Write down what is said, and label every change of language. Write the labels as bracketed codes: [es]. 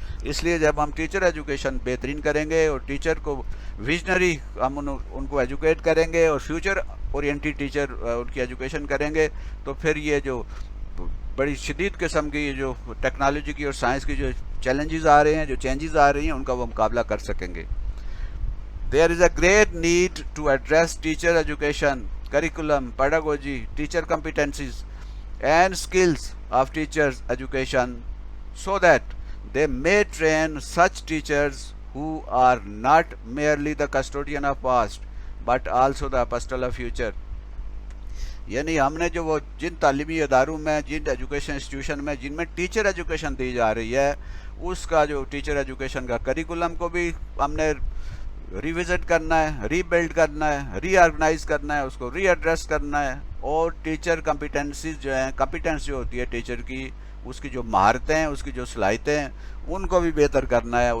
[ur] اس لیے جب ہم ٹیچر ایجوکیشن بہترین کریں گے اور ٹیچر کو ویژنری ہم ان کو ایجوکیٹ کریں گے اور فیوچر اورینٹیڈ ٹیچر ان کی ایجوکیشن کریں گے, تو پھر یہ جو بڑی شدید قسم کی جو ٹیکنالوجی کی اور سائنس کی جو چیلنجز آ رہے ہیں, جو چینجز آ رہی ہیں, ان کا وہ مقابلہ کر سکیں گے. [en] There is a great need to address teacher education, curriculum, pedagogy, teacher competencies and skills of teachers education so that they may train such teachers who are not merely the custodian of past but also the apostle of future. [ur] یعنی ہم نے جو وہ جن تعلیمی اداروں میں, جن ایجوکیشن انسٹیٹیوشن میں جن میں ٹیچر ایجوکیشن دی جا رہی ہے, اس کا جو ٹیچر ایجوکیشن کا کریکولم کو بھی ہم نے ریوزٹ کرنا ہے, ری بلڈ کرنا ہے, ری آرگنائز کرنا ہے, اس کو ری ایڈریس کرنا ہے, اور ٹیچر کمپیٹنسیز جو ہیں, کمپیٹنس جو ہوتی ہے ٹیچر کی, اس کی جو مہارتیں ہیں, اس کی جو صلاحیتیں ہیں, ان کو بھی بہتر کرنا ہے.